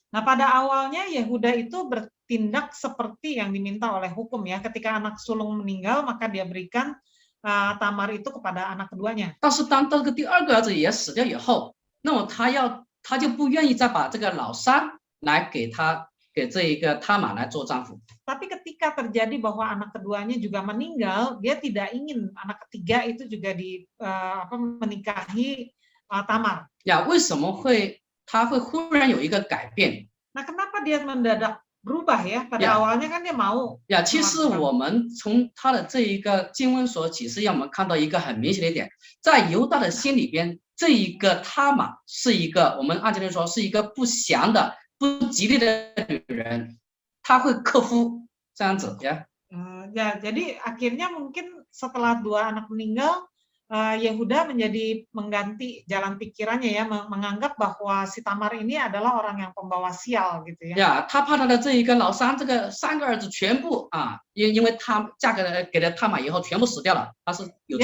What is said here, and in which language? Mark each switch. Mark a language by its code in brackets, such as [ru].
[id] Nah, pada awalnya Yehuda itu bertindak seperti yang diminta oleh hukum ya. Ketika anak sulung meninggal, maka dia berikan Tamar itu kepada anak keduanya. [zh] 但是当这个第二个儿子也死掉以后，那么他就不愿意再把这个老三来给这一个他玛来做丈夫。 [id] Tapi ketika terjadi bahwa anak keduanya juga meninggal, dia tidak ingin anak ketiga itu juga menikahi Tamar. [zh] 呀，为什么他会忽然有一个改变？ [id] Nah, kenapa dia mendadak berubah ya? Pada awalnya kan dia mau. [zh] 呀，其实我们从他的这一个经文所启示，让我们看到一个很明显的一点，在犹大的心里边，这一个他玛是一个我们按今天说是一个不祥的、不吉利的女人，她会克夫这样子呀。 [id] Ya, jadi akhirnya mungkin setelah dua anak meninggal, Yehuda menjadi mengganti jalan pikirannya ya, menganggap bahwa si Tamar ini adalah orang yang pembawa sial gitu ya. [zh] 呀，他怕他的这一个老三，这个3个儿子全部因为他嫁给了他玛以后全部死掉了，他是有这